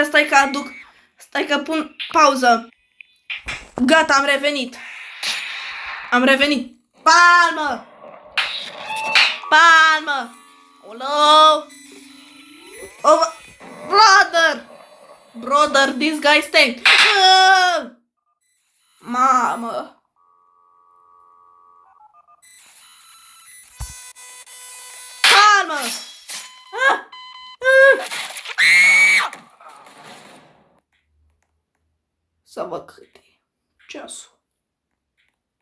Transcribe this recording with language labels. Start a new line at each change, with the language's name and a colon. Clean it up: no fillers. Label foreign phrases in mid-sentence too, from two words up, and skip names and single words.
Romanian: că aduc... Stai că pun pauză. Gata, am revenit. Am revenit. Palmă! Palmă! Hello!
English: Oh, brother! Brother, this guy stinks.
Romanian: Mamă! Palmă! Să văd cât e ceasul. 5:30.